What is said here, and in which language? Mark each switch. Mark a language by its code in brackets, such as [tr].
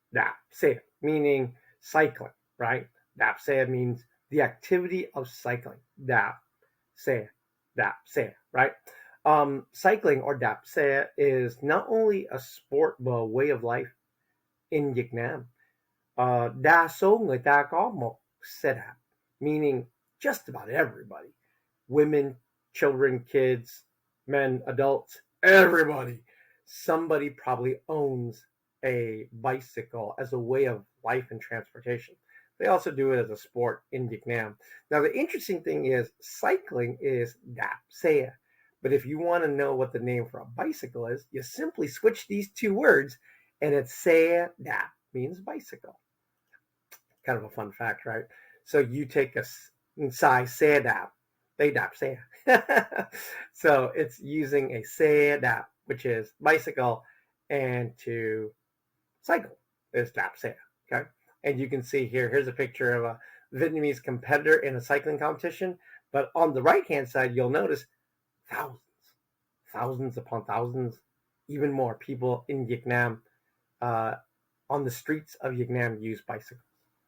[en] Đạp xe, meaning cycling, right? Đạp xe means the activity of cycling. Đạp xe, right? Cycling or đạp xe is not only a sport but a way of life in Vietnam. [vi] Đa số người ta có một xe đạp, [en] meaning just about everybody. Women, children, kids, men, adults, everybody. Somebody probably owns a bicycle as a way of life and transportation. They also do it as a sport in Vietnam. Now, the interesting thing is cycling is đạp xe. But if you want to know what the name for a bicycle is, you simply switch these two words, and it's xe đạp, means bicycle. Kind of a fun fact, right? So you take a sai xe đạp, they đạp xe. So it's using a xe đạp, which is bicycle, and to cycle is đạp xe. Okay, and you can see here's a picture of a Vietnamese competitor in a cycling competition. But on the right-hand side, you'll notice thousands upon thousands, even more people in Vietnam, on the streets of Vietnam, use bicycles.